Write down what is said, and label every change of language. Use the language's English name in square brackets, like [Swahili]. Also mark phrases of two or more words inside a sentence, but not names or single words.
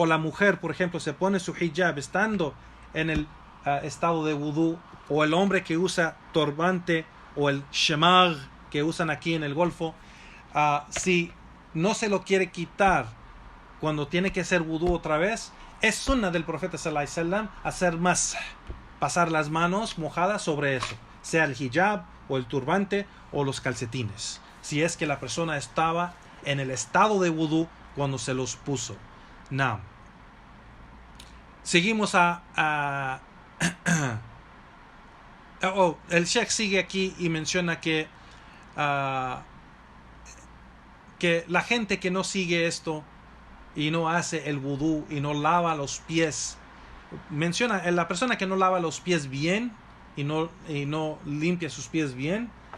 [Spanish] la mujer, por ejemplo, se pone su hijab estando en el estado de wudú, o el hombre que usa turbante o el shemag que usan aquí en el Golfo, si no se lo quiere quitar cuando tiene que hacer wudú otra vez, es sunna del profeta [Arabic] صلى الله عليه وسلم [Spanish] hacer mas, pasar las manos mojadas sobre eso, sea el hijab o el turbante o los calcetines, si es que la persona estaba en el estado de wudú cuando se los puso. Naam. Seguimos el Sheikh sigue aquí y menciona que la gente que no sigue esto y no hace el wudú y no lava los pies, menciona la persona que no lava los pies bien y no limpia sus pies bien,